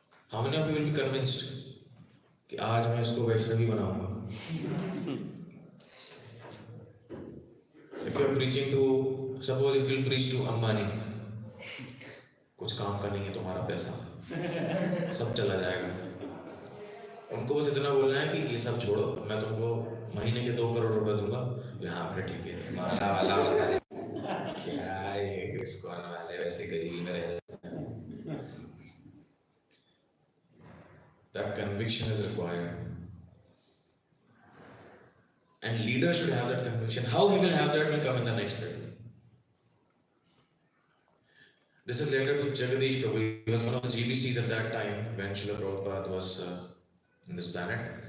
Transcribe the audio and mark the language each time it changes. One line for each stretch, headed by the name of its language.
English: How many of you will be convinced
Hindi: कि आज मैं इसको वैष्णवी बनाऊंगा?
English: If you are preaching to, suppose if you preach to Ambani,
Hindi: कुछ काम का नहीं है तुम्हारा पैसा, सब चला जाएगा। उनको बस इतना बोलना है कि ये सब छोड़ो, मैं तुमको महीने के 2 करोड़ रुपए दूंगा। हाँ फिर ठीक है, माला वाला क्या है, ISKCON वाले वैसे गरीबी में रहते हैं।
English: That conviction is required, and leaders should have that conviction. How he will have that will come in the next letter. This is letter to Jagadish Prabhu. He was one of the GBCs at that time when Srila Prabhupada was in this planet.